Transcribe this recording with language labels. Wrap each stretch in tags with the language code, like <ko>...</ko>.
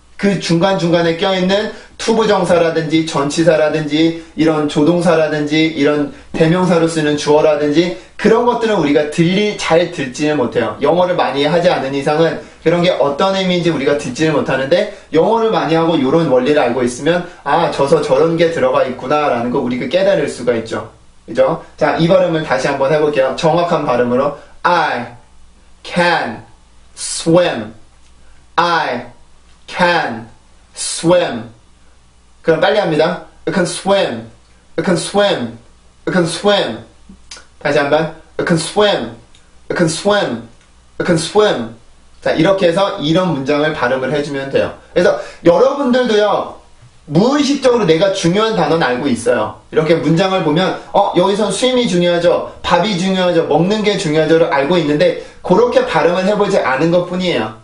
<ko>그 중간중간에 껴있는 투부정사라든지 전치사라든지 이런 조동사라든지 이런 대명사로 쓰는 주어라든지 그런 것들은 우리가 잘 듣지는 못해요. 영어를 많이 하지 않은 이상은 그런 게 어떤 의미인지 우리가 듣지는 못하는데 영어를 많이 하고 이런 원리를 알고 있으면 아 저런 게 들어가 있구나 라는 거 우리가 깨달을 수가 있죠. 그죠? 자, 이 발음을 다시 한번 해볼게요. 정확한 발음으로</ko> <en>I can swim, I can swim.</en> <ko>그럼 빨리 합니다.</ko> <en>I can swim, I can swim, I can swim.</en> <ko>다시 한번</ko> <en>I can swim, I can swim, I can swim.</en> <ko>자, 이렇게 해서 이런 문장을 발음을 해주면 돼요. 그래서 여러분들도요 무의식적으로 내가 중요한 단어는 알고 있어요. 이렇게 문장을 보면 여기선 swim이 중요하죠, 밥이 중요하죠, 먹는 게 중요하죠를 알고 있는데 그렇게 발음을 해보지 않은 것 뿐이에요.</ko>